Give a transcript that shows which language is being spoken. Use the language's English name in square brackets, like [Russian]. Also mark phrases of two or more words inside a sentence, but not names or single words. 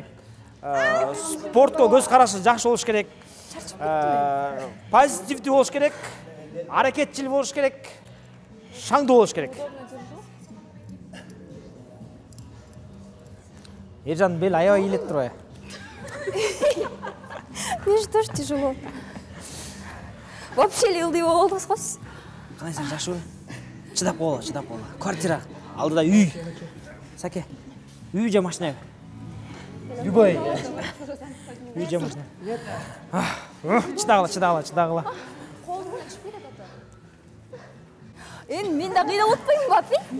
[Kyrgyz] Спортко көз карашы жакшы болуш керек. Позитивдүү болуш керек. Аракетчил болуш керек. Шаңдуу болуш керек. Ержан бел аябай ийилет турбайбы? [Russian] Мне же тоже тяжело. [Kyrgyz] Вообще ылдый болдуңуз го сиз. Кандайсың, жакшыбы? Чыдап кол. Квартира, алдыда үй. Саке, үй же машина? Любой. Үй же машина. Чыдагыла. Мен да кыйнап отпоймунбу, апи?